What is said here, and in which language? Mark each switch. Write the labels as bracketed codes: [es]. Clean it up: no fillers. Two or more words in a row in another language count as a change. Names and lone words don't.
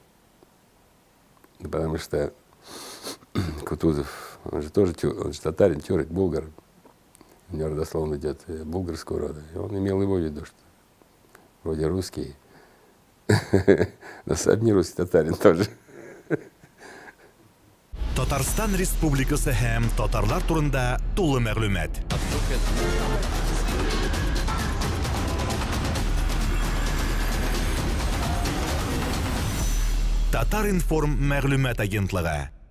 [ru] Потому что Кутузов, он же тоже он же татарин, тюрок, булгар. У него родословно идет булгарского рода. И он имел его в виду, что вроде русский, но сам не русский, татарин тоже. [tt] Татарстан Республикасы һәм татарлар турында тулы мәгълүмат. Татар информ мәгълүмат агентлыгы.